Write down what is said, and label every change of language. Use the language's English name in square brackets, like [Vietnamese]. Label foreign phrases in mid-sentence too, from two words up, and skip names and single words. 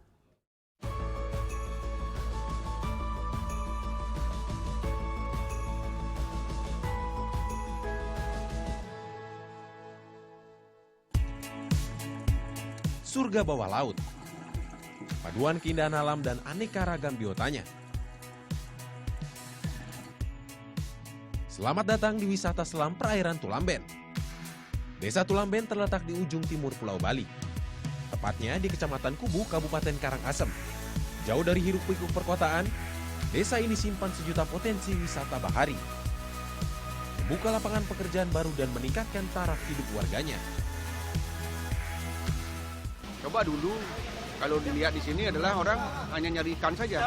[Indonesian] Surga bawah laut. Paduan keindahan alam dan aneka ragam biotanya. Selamat datang di wisata selam perairan Tulamben. Desa Tulamben terletak di ujung timur Pulau Bali. Tepatnya di Kecamatan Kubu, Kabupaten Karangasem. Jauh dari hiruk-pikuk perkotaan, desa ini simpan sejuta potensi wisata bahari. Membuka lapangan pekerjaan baru dan meningkatkan taraf hidup warganya. Coba dulu, kalau dilihat di sini adalah orang hanya nyari ikan saja.